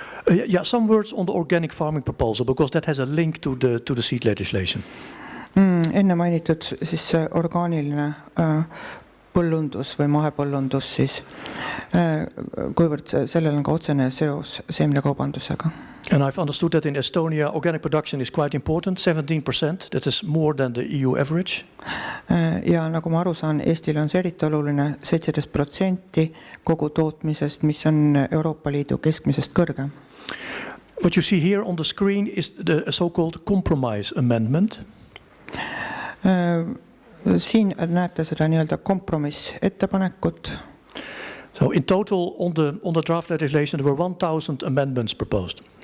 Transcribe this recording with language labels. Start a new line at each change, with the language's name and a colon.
English: Yeah, some words on the organic farming proposal, because that has a link to the seed legislation.
Estonian: Enne mainitud siis orgaaniline põllundus või mahepõllundus siis, kuivõrd sellel on ka otsene seos seemnekaubandusega.
English: And I've understood that in Estonia, organic production is quite important, 17%. That is more than the EU average.
Estonian: Ja nagu ma aru saan, Eestile on see eriti oluline, 17% kogu tootmisest, mis on Euroopa Liidu keskmisest kõrge.
English: What you see here on the screen is the so-called compromise amendment.
Estonian: Siin näete seda nii-öelda kompromissettepanekut.
English: So in total on the draft legislation there were 1,000 amendments proposed.